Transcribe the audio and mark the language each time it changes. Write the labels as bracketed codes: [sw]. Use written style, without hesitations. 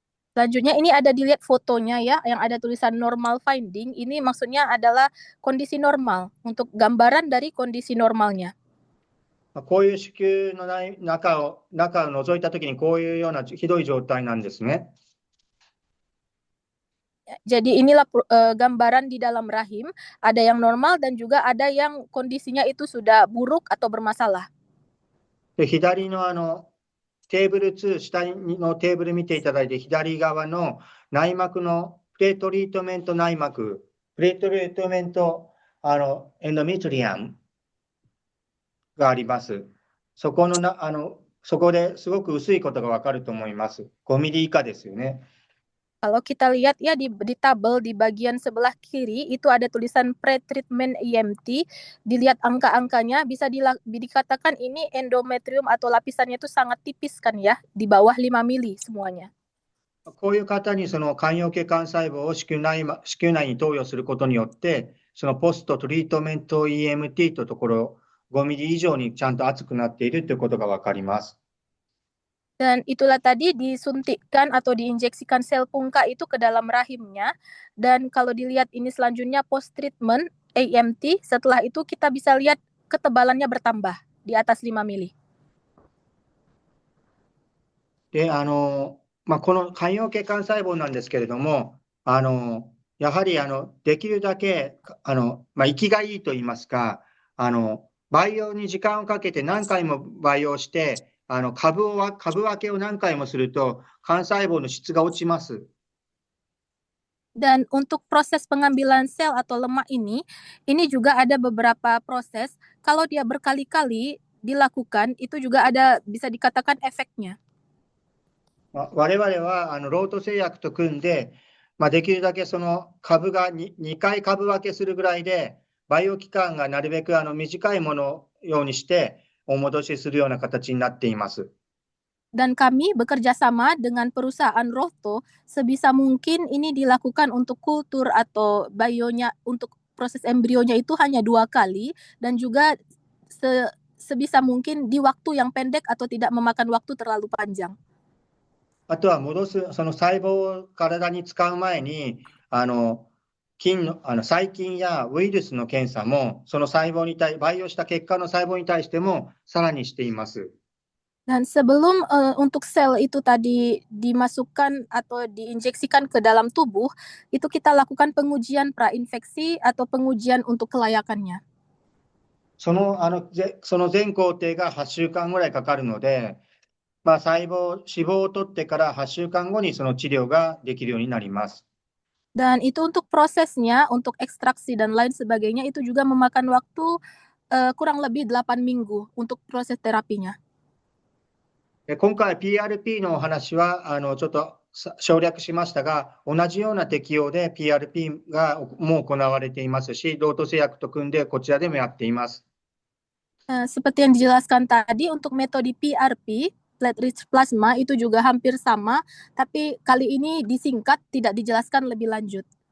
[id] Selanjutnya ini ada dilihat fotonya ya, yang ada tulisan normal finding, ini maksudnya adalah kondisi normal, untuk gambaran dari kondisi normalnya. [ja] こういう子宮の中を覗いたときにこういうようなひどい状態なんですね。 [id] Jadi inilah gambaran di dalam rahim, ada yang normal dan juga ada yang kondisinya itu sudah buruk atau bermasalah. [ja] で、左のテーブル2、下のテーブル見ていただいて、左側の内膜のプレートリートメント内膜、プレートリートメントエンドメトリアムがあります。そこですごく薄いことがわかると思います。 5ミリ以下ですよね。 [id] Kalau kita lihat ya di tabel di bagian sebelah kiri itu ada tulisan pre-treatment EMT, dilihat angka-angkanya bisa dikatakan ini endometrium atau lapisannya itu sangat tipis kan ya, di bawah 5 mili semuanya. [ja] こういう方に間葉系幹細胞を子宮内に投与することによって、そのポストトリートメント EMT というところ、5ミリ以上にちゃんと厚くなっているということがわかります。 [id] Dan itulah tadi disuntikkan atau diinjeksikan sel pungka itu ke dalam rahimnya. Dan kalau dilihat ini selanjutnya post treatment AMT, setelah itu kita bisa lihat ketebalannya bertambah di atas 5 mili. [ja] で、この間葉系幹細胞なんですけれども、やはりできるだけ生きがいいと言いますか、培養に時間をかけて何回も培養して、株分けを何回もすると幹細胞の質が落ちます。 [id] Dan untuk proses pengambilan sel atau lemak ini juga ada beberapa proses. Kalau dia berkali-kali dilakukan, itu juga ada bisa dikatakan efeknya. [ja] 我々はロート製薬と組んで、できるだけその株が 2回株分けするぐらいで、バイオ期間がなるべく短いものようにして、お戻しするような形になっています。 [id] Dan kami bekerja sama dengan perusahaan Rohto, sebisa mungkin ini dilakukan untuk kultur atau bionya, untuk proses embrionya itu hanya 2 kali, dan juga sebisa mungkin di waktu yang pendek atau tidak memakan waktu terlalu panjang. [ja] あとは戻す、その細胞を体に使う前に、細菌やウイルスの検査も、その細胞に培養した結果の細胞に対しても、さらにしています。 [id] Dan sebelum untuk sel itu tadi dimasukkan atau diinjeksikan ke dalam tubuh, itu kita lakukan pengujian prainfeksi atau pengujian untuk kelayakannya. [ja] その全工程が8週間ぐらいかかるので、脂肪を取ってから8週間後にその治療ができるようになります。 [id] Dan itu untuk prosesnya, untuk ekstraksi dan lain sebagainya, itu juga memakan waktu kurang lebih 8 minggu untuk proses terapinya. [ja] 今回 PRP のお話はちょっと省略しましたが、同じような適用で PRP がもう行われていますし、ロート製薬と組んでこちらでもやっています。 [id] Seperti yang dijelaskan tadi, untuk metode PRP, platelet-rich plasma, itu juga hampir sama, tapi kali ini disingkat, tidak dijelaskan lebih lanjut.